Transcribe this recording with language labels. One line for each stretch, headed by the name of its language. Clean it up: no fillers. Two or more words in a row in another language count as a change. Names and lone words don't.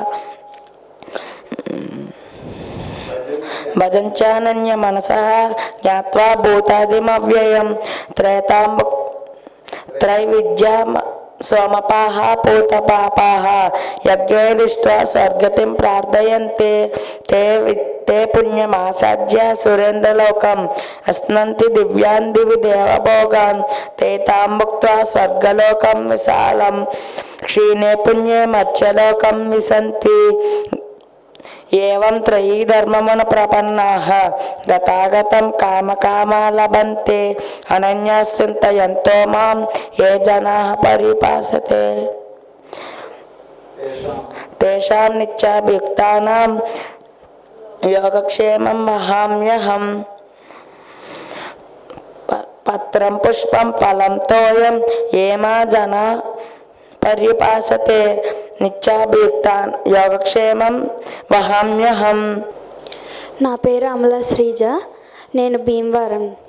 Sanskrit: భజంచానన్య మనసః జ్ఞాత్వా భూతాదిమవ్యయం త్రైవిద్యా సోమపాః పూతపాపాః యజ్ఞైరిష్ట్వా స్వర్గతిం ప్రార్థయంతే ते पुण्यमासाद्य सुरेन्द्रलोकम अस्नन्ति दिव्यान् दिवि देवभोगान् ते तां भुक्त्वा स्वर्गलोकं विशालं क्षीणे पुण्ये मर्त्यलोकं विशन्ति. एवं त्रयी धर्ममुन प्रपन्नाः गतागतं कामकामा लभन्ते अनन्याः चिन्तयन्तो मां ये जनाः परिपासते तेषां नित्याभियुक्तानां యోగక్షేమం వహామ్యహం. పత్రం పుష్పం ఫలం తోయం ఏమా జన పర్యుపాసతే నిత్యాభియుక్తాన్ యోగక్షేమం వహామ్యహం.
Telugu: నా పేరు అమల శ్రీజ, నేను భీమవరం.